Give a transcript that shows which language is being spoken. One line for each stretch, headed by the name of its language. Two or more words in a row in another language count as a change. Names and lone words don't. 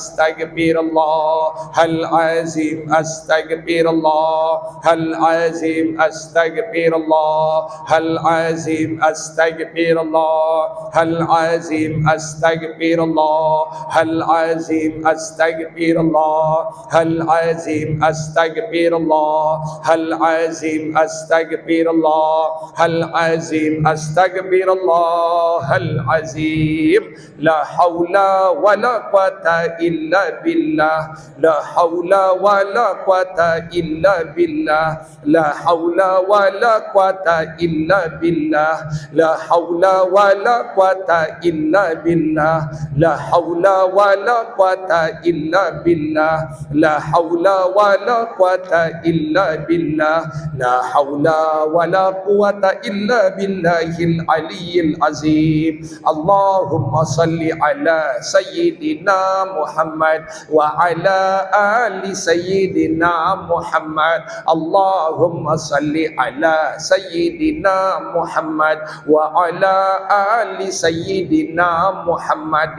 Arabic: أستغفر الله العظيم، أستغفر الله العظيم، أستغفر الله العظيم، أستغفر الله العظيم، أستغفر الله العظيم، أستغفر الله العظيم، أستغفر الله العظيم، أستغفر الله العظيم، أستغفر الله العظيم. لا حول ولا قوة إلا بالله، لا حول ولا قوة إلا بالله، لا حول ولا قوة إلا بالله، لا حول ولا قوة إلا بالله، لا حول ولا قوة إلا بالله، لا حول ولا قوة إلا بالله، لا حول ولا قوة إلا بالله العلي العظيم. اللهم صل على سيدنا محمد وعلى آل سيدنا محمد. اللهم صل على سيدنا محمد وعلى آل سيدنا محمد.